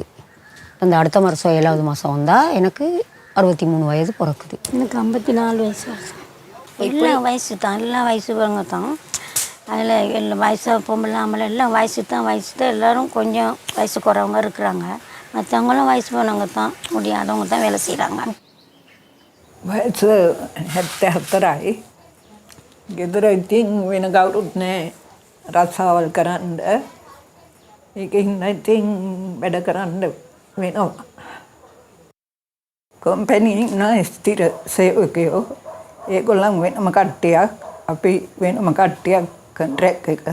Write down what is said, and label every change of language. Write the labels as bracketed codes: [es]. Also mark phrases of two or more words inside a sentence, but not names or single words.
[ta] அந்த அடுத்த வருஷம் 7வது மாதம் வந்தால் எனக்கு 63 வயது பிறக்குது. எனக்கு 54 வயசு. எல்லா வயசு தான், எல்லா வயசுவங்க தான். அதில் எல்லா வயசு பொம்பளை ஆம்பளை எல்லாம் வயசு தான் எல்லோரும் கொஞ்சம் வயசு குறவங்க இருக்கிறாங்க. மற்றவங்களும் வயசு போனவங்க தான், முடியாதவங்க தான் வேலை செய்கிறாங்க. [si] වයස 74යි. ගෙදර ඉතින් වෙන කවුරුත් නැහැ රස්සාවල් කරන්න. ඒකින් ඉතින් වැඩ කරන්න වෙනවා. කම්පැනි ඉන්න ස්ථිර සේවකයෝ ඒගොල්ලන් වෙනම කට්ටියක්, අපි වෙනම කට්ටියක් කොන්ට්‍රැක්ට් එක.